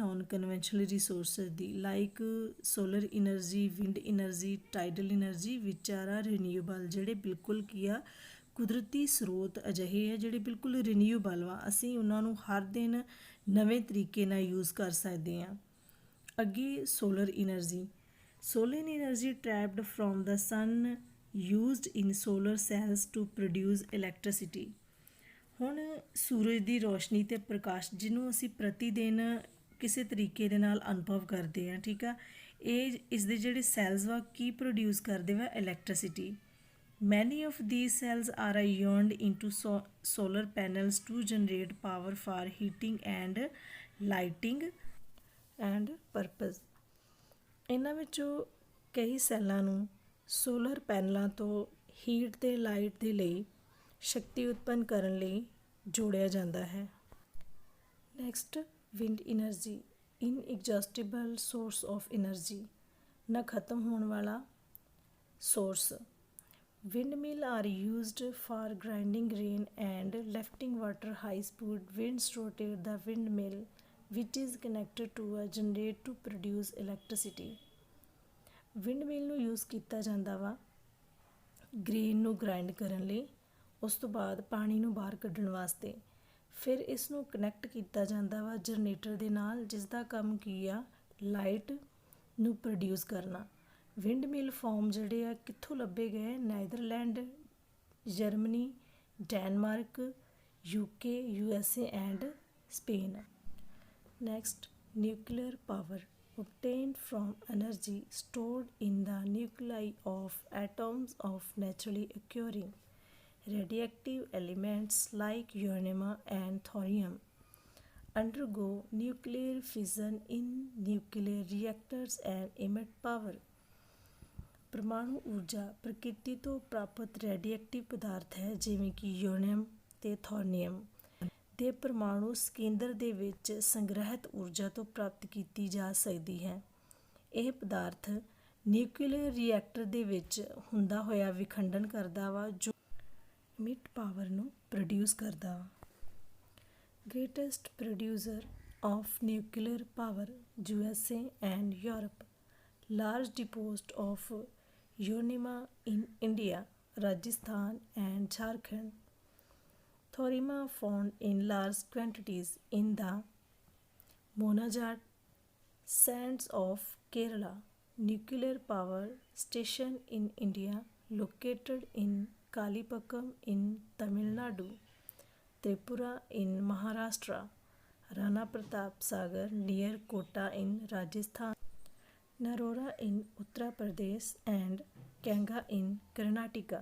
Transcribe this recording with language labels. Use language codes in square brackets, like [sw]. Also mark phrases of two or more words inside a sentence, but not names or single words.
[en] non conventional resources ਦੀ, like solar energy, wind energy, tidal energy, which are renewable. [pa] ਜਿਹੜੇ ਬਿਲਕੁਲ ਕੀ ਆ ਕੁਦਰਤੀ ਸਰੋਤ ਅਜਿਹੇ ਆ ਜਿਹੜੇ ਬਿਲਕੁਲ ਰੀਨਿਊਏਬਲ ਵਾ. ਅਸੀਂ ਉਹਨਾਂ ਨੂੰ ਹਰ ਦਿਨ ਨਵੇਂ ਤਰੀਕੇ ਨਾਲ ਯੂਜ਼ ਕਰ ਸਕਦੇ ਹਾਂ. ਅੱਗੇ [en] solar energy. Solar energy trapped from the sun used in solar cells to produce electricity. [pa] ਹੁਣ ਸੂਰਜ ਦੀ ਰੋਸ਼ਨੀ ਅਤੇ ਪ੍ਰਕਾਸ਼ ਜਿਹਨੂੰ ਅਸੀਂ ਪ੍ਰਤੀ ਦਿਨ ਕਿਸੇ ਤਰੀਕੇ ਦੇ ਨਾਲ ਅਨੁਭਵ ਕਰਦੇ ਹਾਂ. ਠੀਕ ਆ. ਇਹ ਇਸਦੇ ਜਿਹੜੇ ਸੈਲਸ ਵਾ ਕੀ ਪ੍ਰੋਡਿਊਸ ਕਰਦੇ ਵਾ? ਇਲੈਕਟ੍ਰੀਸਿਟੀ. [en] Many of these cells are ironed into solar panels to generate power for heating and lighting and purpose. [pa] ਇਹਨਾਂ ਵਿੱਚੋਂ ਕਈ ਸੈੱਲਾਂ ਨੂੰ [en] solar panels [pa] ਤੋਂ ਹੀਟ ਅਤੇ ਲਾਈਟ ਦੇ ਲਈ ਸ਼ਕਤੀ ਉਤਪੰਨ ਕਰਨ ਲਈ ਜੋੜਿਆ ਜਾਂਦਾ ਹੈ. [en] next wind energy. inexhaustible source of energy. [pa] ਨਾ ਖਤਮ ਹੋਣ ਵਾਲਾ ਸੋਰਸ. [en] Windmill are used for grinding grain and lifting water. High speed winds rotate the windmill, which is connected to a generator to produce electricity. [pa] Windmill ਨੂੰ ਯੂਜ਼ ਕੀਤਾ ਜਾਂਦਾ ਵਾ ਗ੍ਰੇਨ ਨੂੰ ਗ੍ਰਾਈਂਡ ਕਰਨ ਲਈ, ਉਸ ਤੋਂ ਬਾਅਦ ਪਾਣੀ ਨੂੰ ਬਾਹਰ ਕੱਢਣ ਵਾਸਤੇ. ਫਿਰ ਇਸ ਨੂੰ ਕਨੈਕਟ ਕੀਤਾ ਜਾਂਦਾ ਵਾ ਜਨਰੇਟਰ ਦੇ ਨਾਲ, ਜਿਸ ਦਾ ਕੰਮ ਕੀ ਆ? ਲਾਈਟ ਨੂੰ ਪ੍ਰੋਡਿਊਸ ਕਰਨਾ. [en] wind mill farm [pa] ਜਿਹੜੇ ਆ ਕਿੱਥੋਂ ਲੱਭੇ ਗਏ? ਨੈਦਰਲੈਂਡ, ਜਰਮਨੀ, ਡੈਨਮਾਰਕ, UK, USA ਐਂਡ ਸਪੇਨ. [en] next nuclear power. obtained from energy stored in the nuclei of atoms of naturally occurring radioactive elements like uranium and thorium undergo nuclear fission in nuclear reactors and emit power. [pa] ਪਰਮਾਣੂ ਊਰਜਾ ਪ੍ਰਕਿਰਤੀ ਤੋਂ ਪ੍ਰਾਪਤ ਰੇਡੀਐਕਟਿਵ ਪਦਾਰਥ ਹੈ ਜਿਵੇਂ ਕਿ ਯੂਰੇਨੀਅਮ ਅਤੇ ਥੋਰੀਅਮ ਦੇ ਪਰਮਾਣੂ ਕੇਂਦਰ ਦੇ ਵਿੱਚ ਸੰਗ੍ਰਹਿਤ ਊਰਜਾ ਤੋਂ ਪ੍ਰਾਪਤ ਕੀਤੀ ਜਾ ਸਕਦੀ ਹੈ. ਇਹ ਪਦਾਰਥ [en] nuclear reactor [pa] ਦੇ ਵਿੱਚ ਹੁੰਦਾ ਹੋਇਆ ਵਿਖੰਡਨ ਕਰਦਾ ਵਾ ਜੋ [en] emit power [pa] ਨੂੰ ਪ੍ਰੋਡਿਊਸ ਕਰਦਾ ਵਾ. [en] greatest producer of nuclear power USA and Europe. large deposit of uranium in India, Rajasthan and Jharkhand. Thorium found in large quantities in the Monazhat sands of Kerala. Nuclear power station in India located in Kalipakam in Tamil Nadu, Tripura in Maharashtra, Rana Pratap Sagar near Kota in Rajasthan, Narora in Uttar Pradesh, and Kanga in Karnataka.